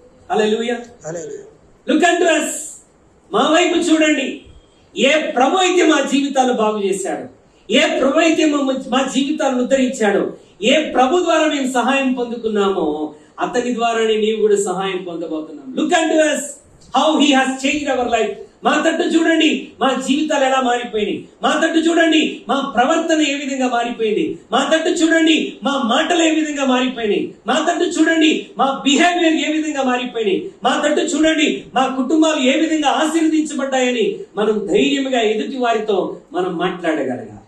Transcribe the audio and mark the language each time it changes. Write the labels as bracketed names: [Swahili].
[Telugu] Hallelujah, [English] look at us, [Telugu] మా వైపు చూడండి. ఏ ప్రభు అయితే మా జీవితాలు బాగు చేశాడు, ఏ ప్రభు అయితే మా జీవితాలను ఉద్ధరించాడు, ఏ ప్రభు ద్వారా మేము సహాయం పొందుకున్నామో అతని ద్వారానే నీవు కూడా సహాయం పొందబోతున్నాం. [English] Look at us, how he has changed our life. [Telugu] మా తట్టు చూడండి, మా జీవితాలు ఎలా మారిపోయినాయి. మా తట్టు చూడండి, మా ప్రవర్తన ఏ విధంగా మారిపోయింది. మా తట్టు చూడండి, మా మాటలు ఏ విధంగా మారిపోయినాయి. మా తట్టు చూడండి, మా బిహేవియర్ ఏ విధంగా మారిపోయినాయి. మా తట్టు చూడండి, మా కుటుంబాలు ఏ విధంగా ఆశీర్వదించబడ్డాయని మనం ధైర్యంగా ఎదుటి వారితో మనం మాట్లాడగలగాలి.